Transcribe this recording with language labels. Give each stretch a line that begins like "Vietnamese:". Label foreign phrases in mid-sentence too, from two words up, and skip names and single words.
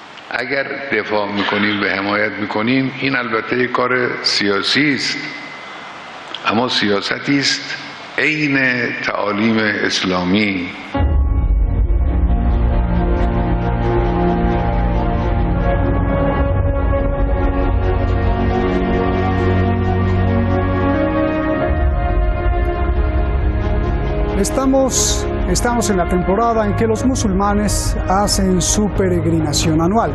Persian: اگر دفاع میکنیم و حمایت میکنیم این البته یک کار سیاسی است، اما سیاستی است عین تعالیم اسلامی.
Spanish: Estamos en la temporada en que los musulmanes hacen su peregrinación anual.